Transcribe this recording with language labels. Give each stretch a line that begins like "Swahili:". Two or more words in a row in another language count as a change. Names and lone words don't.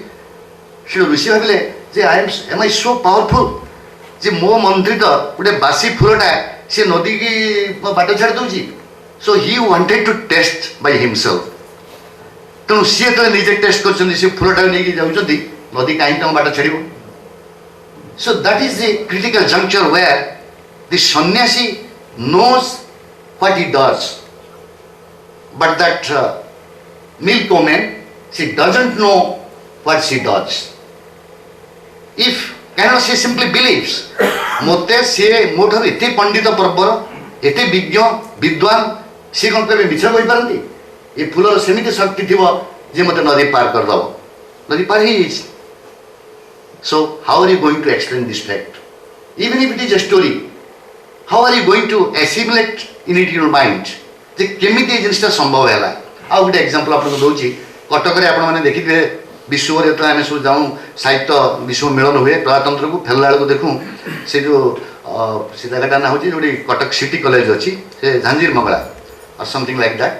Odia: ସେଠୁ ଋଷି ଭାବିଲେ ଯେ
English: am I so powerful,
Odia: ଯେ ମୋ ମନ୍ତ୍ରିତ ଗୋଟେ ବାସି ଫୁଲଟା ସେ ନଦୀକି ବାଟ ଛାଡ଼ି ଦେଉଛି।
English: So he wanted to test by himself.
Odia: ତେଣୁ ସିଏ ଯେତେବେଳେ ନିଜେ ଟେଷ୍ଟ କରୁଛନ୍ତି, ସେ ଫୁଲଟାକୁ ନେଇକି ଯାଉଛନ୍ତି, ନଦୀ କାହିଁକି ତମ ବାଟ ଛାଡ଼ିବ?
English: So that is the critical juncture where the sannyasi knows what he does, but that milk woman, she doesn't know what she does. If cannot, she simply believes,
Odia: ମୋତେ ସିଏ ମୋ ଠାରୁ ଏତେ ପଣ୍ଡିତ ପର୍ବର, ଏତେ ବିଜ୍ଞ ବିଦ୍ୱାନ, ସିଏ କ'ଣ କେବେ ମିଛ କହିପାରନ୍ତି? ଏ ଫୁଲର ସେମିତି ଶକ୍ତି ଥିବ ଯେ ମୋତେ ନଦୀ ପାର କରିଦେବ। ନଦୀ ପାର ହେଇଯାଇଛି।
English: So how are you going to explain this fact? Even if it is a story, how are you going to assimilate in it your mind?
Odia: ଯେ କେମିତି ଏ ଜିନିଷଟା ସମ୍ଭବ ହେଲା? ଆଉ ଗୋଟେ ଏକ୍ସାମ୍ପଲ୍ ଆପଣଙ୍କୁ ଦେଉଛି। କଟକରେ ଆପଣମାନେ ଦେଖିଥିବେ, ବିଶ୍ୱରେ ଯେତେବେଳେ ଆମେ ସବୁ ଯାଉଁ, ସାହିତ୍ୟ ବିଶ୍ୱ ମିଳନ ହୁଏ, ପ୍ରଜାତନ୍ତ୍ରକୁ ଫେରିଲା ବେଳକୁ ଦେଖୁଁ, ସେ ଯେଉଁ ସେ ଜାଗାଟା ନାଁ ହେଉଛି ଯେଉଁଠି କଟକ ସିଟି କଲେଜ ଅଛି, ସେ ଝାଞ୍ଜିର ମଙ୍ଗଳା
English: something like that.